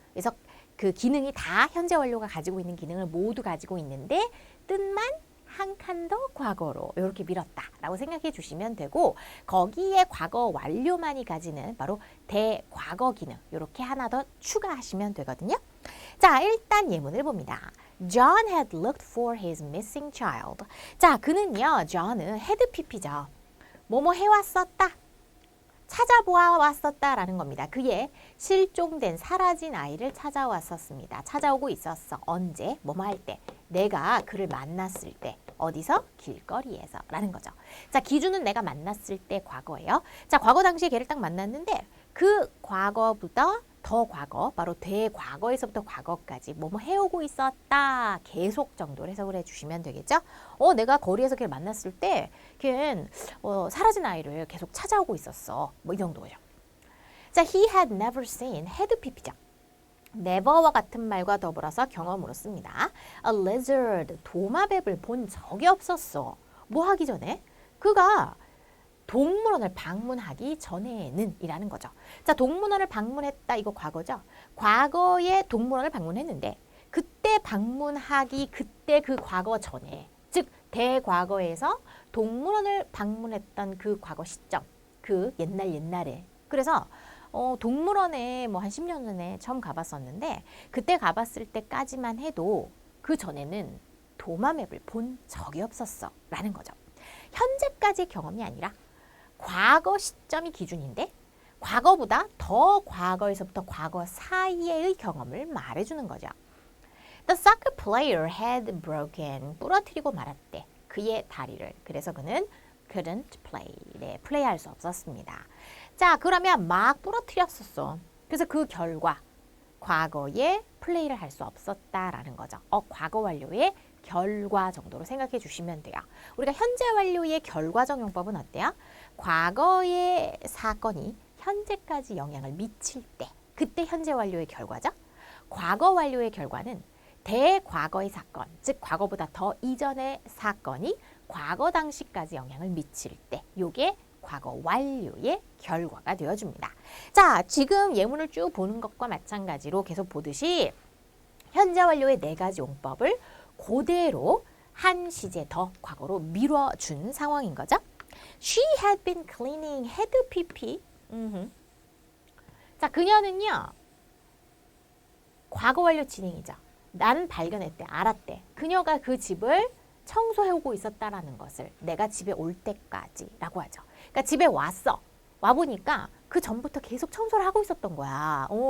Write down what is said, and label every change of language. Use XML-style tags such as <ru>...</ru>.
<ko>그래서 그 기능이 다 현재 완료가 가지고 있는 기능을 모두 가지고 있는데 뜻만 한 칸 더 과거로 이렇게 밀었다라고 생각해 주시면 되고, 거기에 과거 완료만이 가지는 바로 대과거 기능 이렇게 하나 더 추가하시면 되거든요. 자, 일단 예문을 봅니다.</ko> <en>John had looked for his missing child.</en> <ko>자, 그는요, John은 had pp죠. 뭐뭐 해왔었다, 찾아보아왔었다라는 겁니다. 그의 실종된 사라진 아이를 찾아왔었습니다. 찾아오고 있었어. 언제? 뭐뭐 할 때. 내가 그를 만났을 때. 어디서? 길거리에서 라는 거죠. 자, 기준은 내가 만났을 때 과거예요. 자, 과거 당시에 걔를 딱 만났는데 그 과거보다 더 과거, 바로 대과거에서부터 과거까지 뭐뭐 해오고 있었다. 계속 정도로 해석을 해주시면 되겠죠. 내가 거리에서 걔를 만났을 때 걔는 사라진 아이를 계속 찾아오고 있었어. 뭐 이 정도죠.</ko> <en>자, he had never seen, had pp죠.</en> <ko>never와 같은 말과 더불어서 경험으로 씁니다.</ko> <en>A lizard,</en> <ko>도마뱀을 본 적이 없었어. 뭐 하기 전에? 그가 동물원을 방문하기 전에는 이라는 거죠. 자, 동물원을 방문했다, 이거 과거죠. 과거에 동물원을 방문했는데 그때 방문하기, 그때 그 과거 전에, 즉 대과거에서 동물원을 방문했던 그 과거 시점, 그 옛날에. 그래서 동물원에 뭐 한 10년 전에 처음 가봤었는데 그때 가봤을 때까지만 해도 그 전에는 도마뱀을 본 적이 없었어 라는 거죠. 현재까지의 경험이 아니라 과거 시점이 기준인데 과거보다 더 과거에서부터 과거 사이의 경험을 말해주는 거죠.</ko> <en>The soccer player had broken,</en> <ko>부러뜨리고 말았대. 그의 다리를. 그래서 그는</ko> <en>couldn't play,</en> <ko>네, 플레이할 수 없었습니다. 자, 그러면 막 부러뜨렸었어. 그래서 그 결과 과거에 플레이를 할 수 없었다라는 거죠. 과거 완료의 결과 정도로 생각해 주시면 돼요. 우리가 현재 완료의 결과적 용법은 어때요? 과거의 사건이 현재까지 영향을 미칠 때, 그때 현재 완료의 결과죠. 과거 완료의 결과는 대과거의 사건, 즉 과거보다 더 이전의 사건이 과거 당시까지 영향을 미칠 때, 요게 과거 완료의 결과가 되어줍니다. 자, 지금 예문을 쭉 보는 것과 마찬가지로 계속 보듯이 현재 완료의 4가지 용법을 그대로 한 시제 더 과거로 미뤄준 상황인 거죠.</ko> <en>She had been cleaning, had pp.</en> <ko>자, 그녀는요, 과거 완료 진행이죠. 나는 발견했대, 알았대. 그녀가 그 집을 청소해오고 있었다라는 것을 내가 집에 올 때까지라고 하죠. 그러니까 집에 와보니까 그 전부터 계속 청소를 하고 있었던 거야.</ko>